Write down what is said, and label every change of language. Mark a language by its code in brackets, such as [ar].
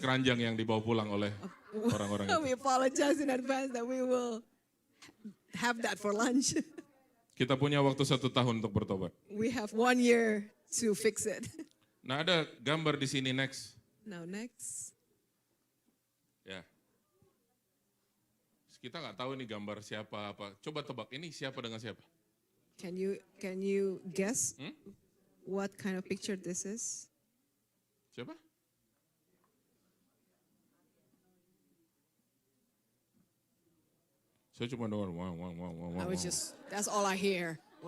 [id] keranjang yang dibawa pulang oleh orang-orang itu. [en] We apologize in advance that we will have that for lunch. [id] Kita punya waktu 1 tahun untuk bertobat. [en] We have 1 year to fix it. [id] Nah, ada gambar di sini next. [en] Now next. [id] Ya. Kita nggak tahu ini gambar siapa apa. Coba tebak ini siapa dengan siapa? [en] Can you guess Hmm? what kind of picture this is? [id] Siapa? Saya cuma dengar wah wah wah wah wah. [en] I was just that's all I hear.